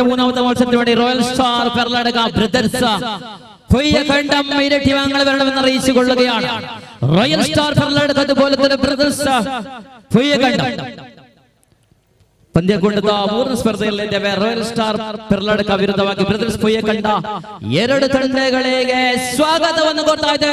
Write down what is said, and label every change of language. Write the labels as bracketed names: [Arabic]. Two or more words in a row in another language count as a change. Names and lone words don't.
[Malayalam] മൂന്നാമത്തെ മത്സരത്തിന് വേണ്ടി റോയൽ സ്റ്റാർ പെർലടക ബ്രദേഴ്സ് പൊയ്യകണ്ടം ഇരട്ടി വാങ്ങൽ വരണമെന്ന് അറിയിച്ചുകൊള്ളുകയാണ്. [Kannada] റോയൽ സ്റ്റാർ പെർലടക [Malayalam] അതുപോലെ തന്നെ [Kannada] ബ്രദേഴ്സ് പൊയ്യകണ്ടം ಪಂದ್ಯಗೊಂಡದ ಮೂರನೇ ಸ್ಪರ್ಧೆಯಲ್ಲಿದ್ದೇವೆ. ರಾಯಲ್ ಸ್ಟಾರ್ ಪೆರ್ಲಡಕ ವಿರುದ್ಧವಾಗಿ ಬ್ರದರ್ಸ್ ಪೊಯ್ಯಕಂಡ ಎರಡು ತಂಡಗಳಿಗೆ ಸ್ವಾಗತವನ್ನು ಕೊಡ್ತಾ ಇದ್ದೇವೆ.